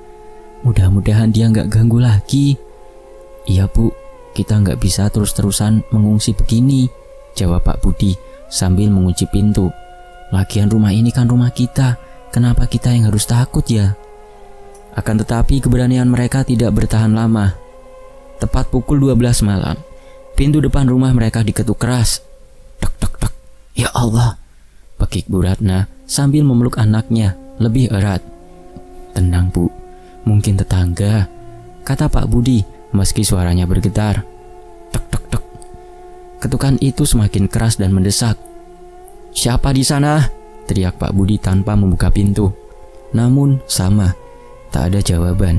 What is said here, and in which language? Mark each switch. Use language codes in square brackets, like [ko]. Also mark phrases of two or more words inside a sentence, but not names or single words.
[id] Mudah-mudahan dia nggak ganggu lagi. Iya bu, kita nggak bisa terus-terusan mengungsi begini, jawab Pak Budi sambil mengunci pintu. Lagian rumah ini kan rumah kita, kenapa kita yang harus takut ya? Akan tetapi keberanian mereka tidak bertahan lama. Tepat pukul 12 malam, pintu depan rumah mereka diketuk keras. Tek tek tek. Ya Allah, bekik Bu Ratna sambil memeluk anaknya lebih erat. Tenang bu, mungkin tetangga, kata Pak Budi meski suaranya bergetar. Tek tek tek. Ketukan itu semakin keras dan mendesak. Siapa di sana? Teriak Pak Budi tanpa membuka pintu. Namun sama, tak ada jawaban.